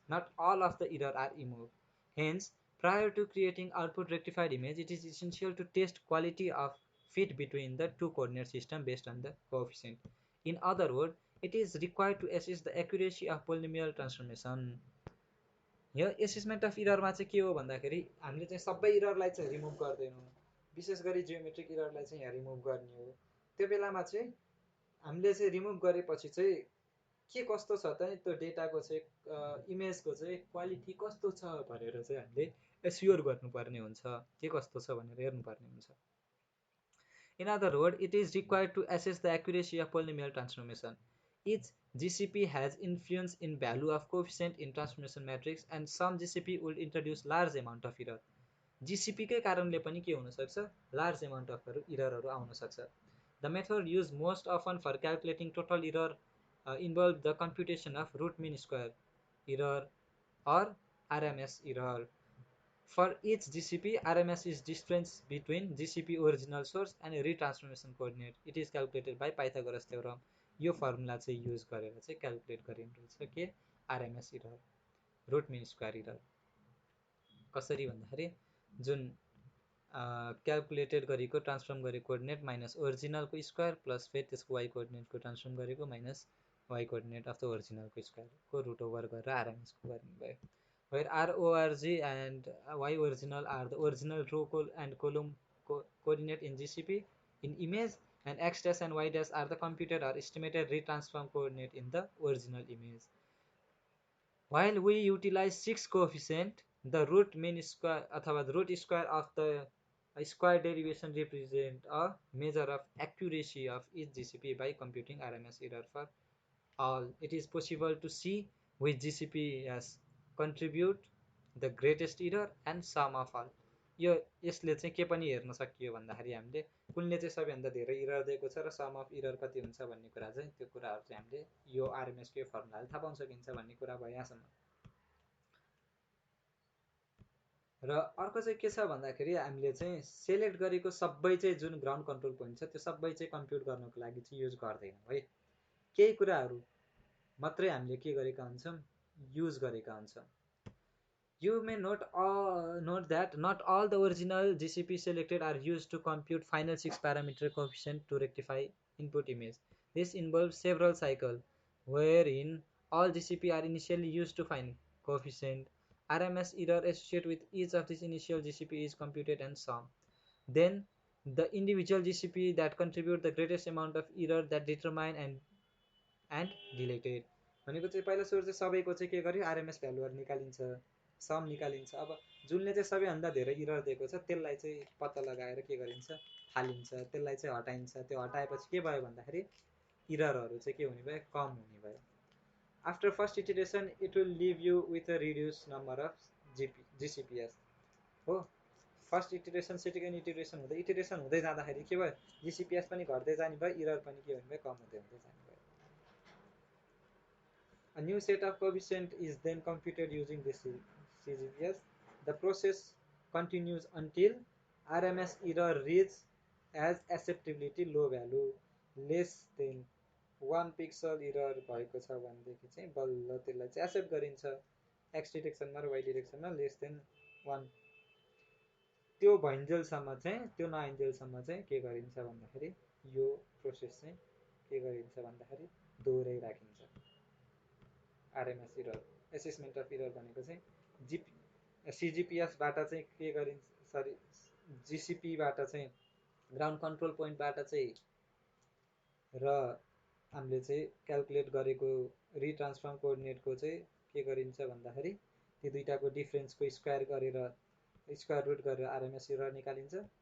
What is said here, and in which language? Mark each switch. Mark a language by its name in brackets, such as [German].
[English] Not all of the error are removed. Hence, prior to creating output rectified image, it is essential to test quality of fit between the two coordinate system based on the coefficient. In other words, it is required to assess the accuracy of polynomial transformation. [Nepali] यो assessment of इररमा चाहिँ के हो भन्दाखेरि हामीले चाहिँ सबै इररलाई चाहिँ remove गर्दैनौँ, विशेष गरी जियोमेट्रिक इररलाई चाहिँ यहाँ रिमुभ गर्ने हो। त्यो बेलामा चाहिँ हामीले चाहिँ रिमुभ गरेपछि चाहिँ के कस्तो छ त त्यो डेटाको चाहिँ इमेजको चाहिँ क्वालिटी कस्तो छ भनेर चाहिँ हामीले एस्योर गर्नुपर्ने हुन्छ, के कस्तो छ भनेर हेर्नुपर्ने हुन्छ। [English] In other words, it is required to assess the accuracy of polynomial transformation. Each GCP has influence in value of coefficient in transformation matrix and some GCP will introduce large amount of error. [Nepali] GCP कै कारणले पनि के हुन सक्छ, [English] large amount of error [Nepali] हरू आउन सक्छ. [English] The method used most often for calculating total error involve the computation of root mean square error or RMS error. For each GCP, RMS is difference between GCP original source and retransformation coordinate. It is calculated by Pythagoras theorem. [Nepali] यो formula चाहिँ use गरेर चाहिँ calculate गरिन्छ के [English] RMS error, root mean square error. [Nepali] कसरी भन्दाखेरि जुन calculated गरेको ट्रान्सफर्म गरेको कोअर्डिनेट माइनस ओरिजिनलको स्क्वायर प्लस फेरि त्यसको वाइ कोअर्डिनेटको ट्रान्सफर्म गरेको minus y coordinate of the ओरिजिनलको स्क्वायरको root over गरेर आरएमएसको गर्ने भयो. [English] Where RORG and Y original are the original row and column coordinate in GCP in image, and X dash and Y dash are the computed or estimated retransform coordinate in the original image. While we utilize 6 coefficient, the root mean square [Nepali] अथवा [English] the root square of the square derivation represent a measure of accuracy of each GCP by computing RMS error for all. It is possible to see which GCP has contribute the greatest error and sum of all. [Nepali] यो यसले चाहिँ के पनि हेर्न सकियो भन्दाखेरि हामीले कुनले चाहिँ सबैभन्दा धेरै इरर दिएको छ र सम अफ इरर कति हुन्छ भन्ने कुरा चाहिँ त्यो कुराहरू चाहिँ हामीले यो आरएमएस को फर्मुलाले थाहा पाउन सकिन्छ भन्ने कुरा भयो यहाँसम्म. र अर्को चाहिँ के छ भन्दाखेरि हामीले चाहिँ सेलेक्ट गरेको सबै चाहिँ जुन ग्राउन्ड कन्ट्रोल पोइन्ट छ त्यो सबै चाहिँ कम्प्युट गर्नको लागि चाहिँ युज गर्दैनौँ है. केही कुराहरू मात्रै हामीले के गरेका हुन्छौँ, युज गरेका हुन्छौँ. [English] You may note that not all the original GCP selected are used to compute final 6 parameter coefficient to rectify input image. This involves several cycles wherein all GCP are initially used to find coefficient. RMS error associated with each of these initial GCP is computed and sum. Then the individual GCP that contribute the greatest amount of error that determine and deleted. [Nepali] भनेको चाहिँ पहिला सुरु चाहिँ सबैको चाहिँ के गर्यो, RMS भ्यालुहरु निकालिन्छ, सम निकालिन्छ. अब जुनले चाहिँ सबैभन्दा धेरै इरर दिएको छ त्यसलाई चाहिँ पत्ता लगाएर के गरिन्छ, हालिन्छ, त्यसलाई चाहिँ हटाइन्छ. त्यो हटाएपछि के भयो भन्दाखेरि इररहरु चाहिँ के हुने भयो, कम हुने भयो. [English] After first iteration it will leave you with a reduced number of GCPs. [Nepali] हो, फर्स्ट इटरेसन सेकेन्ड इटरेसन हुँदै जाँदाखेरि के भयो, GCPs पनि घट्दै जाने भयो, इरर पनि के हुने भयो, कम हुँदै हुँदै जाने भयो. [English] A new set of coefficient is then computed using this CGPs. The process continues until RMS error reaches as acceptability low value less than 1 pixel error [Nepali] भएको छ भनेदेखि चाहिँ बल्ल त्यसलाई चाहिँ एक्सेप्ट गरिन्छ. एक्स डिरेक्सनमा र वाइ डिरेक्सनमा लेस देन 1 त्यो भइन्जेलसम्म चाहिँ, त्यो नआइन्जेलसम्म चाहिँ के गरिन्छ भन्दाखेरि यो प्रोसेस चाहिँ के गरिन्छ भन्दाखेरि दोहोऱ्याइ राखिन्छ. RMS error assessment of error भनेको चाहिँ सिजिपिएसबाट चाहिँ के गरिन्छ, सरी जिसिपीबाट चाहिँ ग्राउन्ड कन्ट्रोल पोइन्टबाट चाहिँ र हामीले चाहिँ क्याल्कुलेट गरेको रिट्रान्सफर्म कोअर्डिनेटको चाहिँ के गरिन्छ भन्दाखेरि ती दुईटाको डिफरेन्सको स्क्वायर गरेर स्क्वायर रुट गरेर आरएमएस इरर निकालिन्छ.